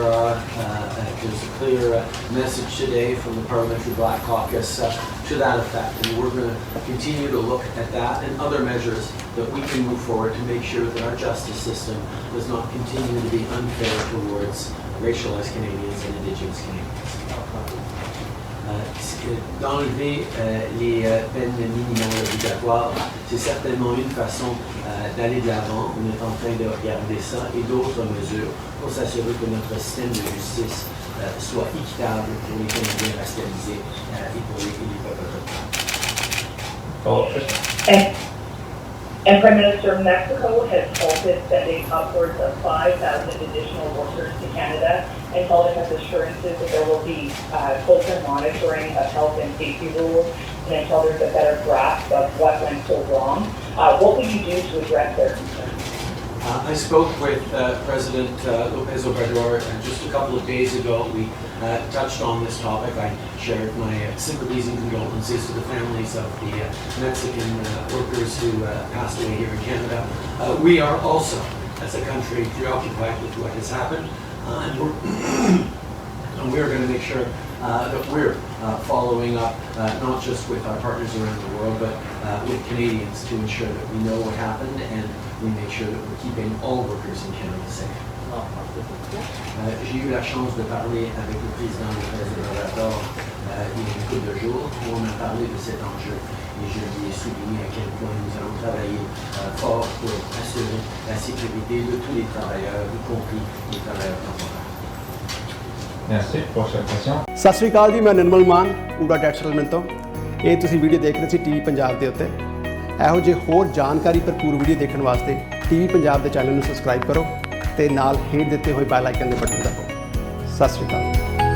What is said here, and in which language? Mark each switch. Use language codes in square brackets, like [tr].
[en] There's a clear message today from the Parliamentary Black Caucus to that effect, and we're going to continue to look at that and other measures that we can move forward to make sure that our justice system does not continue to be unfair towards racialized Canadians and Indigenous Canadians. [fr] D'enlever les peines minimales obligatoires, c'est certainement une façon d'aller de l'avant. On est en train de regarder ça et d'autres mesures pour s'assurer que notre système de justice soit équitable pour les Canadiens racialisés et pour les peuples autochtones. [en] Follow-up. And Prime Minister, Mexico has halted sending upwards of 5,000 additional workers to Canada until it has assurances that there will be closer monitoring of health and safety rules and until there's a better grasp of what went so wrong. What will you do to address their concerns? I spoke with President Lopez Obrador just a couple of days ago. We touched on this topic. I shared my sympathies and condolences to the families of the Mexican workers who passed away here in Canada. We are also, as a country, preoccupied with what has happened, and we're going to make sure that we're following up not just with our partners around the world, but with Canadians to ensure that we know what happened and we make sure that we're keeping all workers in Canada safe. [fr] J'ai eu la chance de parler avec le président Lopez Obrador il y a une couple de jours où on a parlé de cet enjeu et je lui ai souligné à quel point nous allons travailler fort pour assurer la sécurité de tous les travailleurs, y compris les travailleurs temporaires. Merci. Prochaine question. [pa] ਸਤਿ ਸ਼੍ਰੀ ਅਕਾਲ ਜੀ, ਮੈਂ ਨਿਰਮਲ ਮਾਨ ਊੜਾ that settlement ਤੋਂ। ਇਹ ਤੁਸੀਂ video ਦੇਖ ਰਹੇ ਸੀ TV Punjab ਦੇ ਉੱਤੇ। ਇਹੋ ਜਿਹੇ ਹੋਰ ਜਾਣਕਾਰੀ ਭਰਪੂਰ ਵੀਡੀਓ ਦੇਖਣ ਵਾਸਤੇ ਟੀਵੀ ਪੰਜਾਬ ਦੇ ਚੈਨਲ ਨੂੰ ਸਬਸਕ੍ਰਾਈਬ ਕਰੋ ਤੇ ਨਾਲ ਹੇਠ ਦਿੱਤੇ ਹੋਏ ਬੈਲ ਆਈਕਨ ਦੇ ਬਟਨ ਦਬਾਓ। ਸਤਿ ਸ਼੍ਰੀ ਅਕਾਲ।